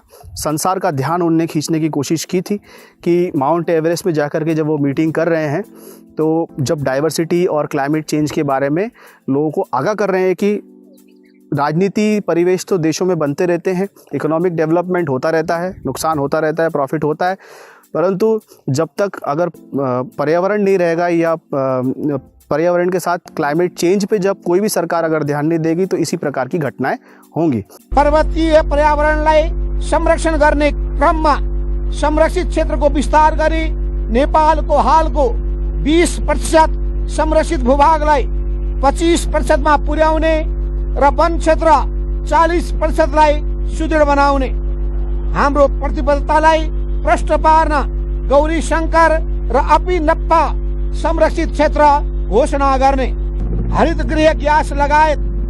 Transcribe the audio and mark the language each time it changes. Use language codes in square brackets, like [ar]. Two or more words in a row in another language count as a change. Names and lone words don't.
[hi] संसार का ध्यान उनने खींचने की कोशिश की थी कि माउंट एवरेस्ट में जाकर के जब वो मीटिंग कर रहे हैं तो जब डाइवर्सिटी और [en] climate change [hi] के बारे में लोगों को आगाह कर रहे हैं कि राजनीति परिवेश तो देशों में बनते रहते हैं, [en] economic development [hi] होता रहता है, नुकसान होता रहता है, प्रॉफिट होता है, परंतु जब तक अगर पर्यावरण नहीं रहेगा या पर्यावरण के साथ [en] climate change [hi] पे जब कोई भी सरकार अगर ध्यान नहीं देगी तो इसी प्रकार की घटनाएं होंगी। [ne] पर्वतीय पर्यावरणलाई संरक्षण गर्ने क्रममा संरक्षित क्षेत्रको विस्तार गरी नेपालको हालको 20% संरक्षित भूभागलाई 25% मा पुर्याउने र वन क्षेत्र 40% लाई सुदृढ बनाउने हाम्रो प्रतिबद्धतालाई प्रष्ट पार्न गौरी शंकर र अपिनप्पा संरक्षित क्षेत्र घोषणा गर्ने, हरित गृह ग्यास लगायत